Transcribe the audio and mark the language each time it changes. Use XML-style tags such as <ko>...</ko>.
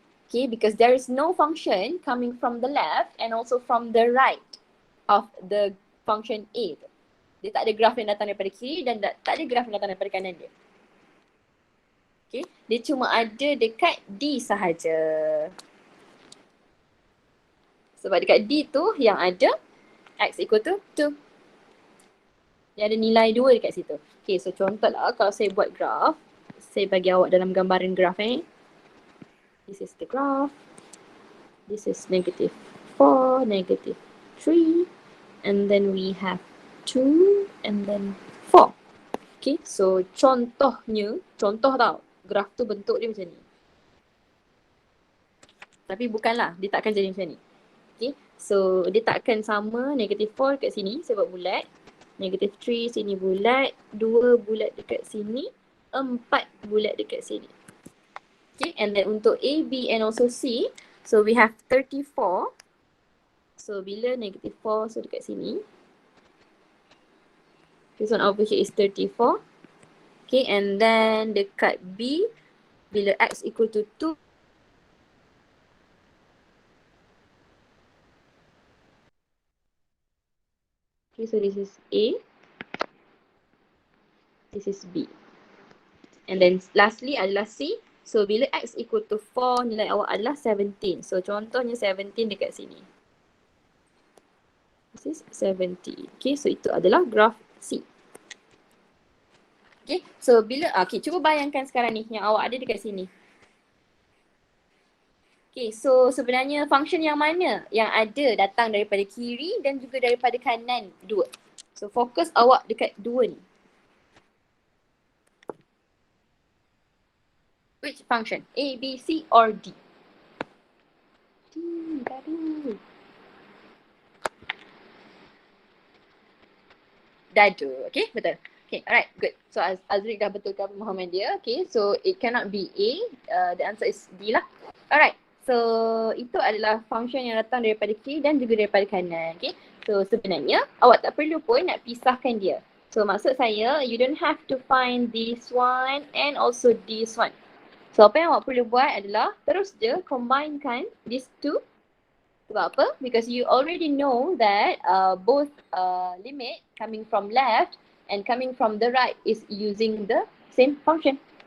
<en>Okay, because there is no function coming from the left and also from the right of the function A tu.</en> <ms>Dia tak ada graf yang datang daripada kiri dan tak ada graf yang datang daripada kanan dia. Okay, dia cuma ada dekat D sahaja. Sebab dekat D tu yang ada x equal to 2. Dia ada nilai 2 dekat situ. Okay, so contohlah kalau saya buat graf, saya bagi awak dalam gambaran graf</ms> <en>This is the graph. This is -4, -3. And then we have 2 and then</en> <ms>4. Okay, so contoh tau, graf tu bentuk dia macam ni. Tapi bukanlah, dia takkan jadi macam ni. Okay, so dia takkan sama negative 4 kat sini sebab bulat. Negative 3 sini bulat, 2 bulat dekat sini, 4 bulat dekat sini.</ms> <en>Okay, and then untuk A, B and also C, so we have 34.</en> <ms>So bila negative 4, so dekat sini.</ms> <en>This one over here is 34. Okay, and then</en> <ms>dekat B, bila</ms> <en>X equal to 2, okay, so this is A, this is B.</en> <ms>And then lastly adalah C. So bila X equal to 4, nilai awak adalah 17. So contohnya 17 dekat sini.</ms> <en>This is 70.</en> <ms>Okay, so itu adalah graf C. Okay, so bila, okay, cuba bayangkan sekarang ni yang awak ada dekat sini. Okay, so sebenarnya function yang mana yang ada datang daripada kiri dan juga daripada kanan dua. So fokus awak dekat dua ni.</ms> <en>Which function? A, B, C or D? D, dadu.</en> <ms>Dadu, okay, betul. Okay, alright, good. So Azriq dah betulkan pemahaman dia.</ms> <en>Okay, so it cannot be A. The answer is D lah.</en> <ms>Alright, so itu adalah function yang datang daripada kiri dan juga daripada kanan. Okay, so sebenarnya awak tak perlu pun nak pisahkan dia. So maksud saya,</ms> <en>you don't have to find this one and also this one.</en> <ms>So apa yang awak perlu buat adalah terus je combinekan</ms> <en>these two.</en> <ms>Sebab apa?</ms> <en>Because you already know that both limit coming from left and coming from the right is using the same function.</en>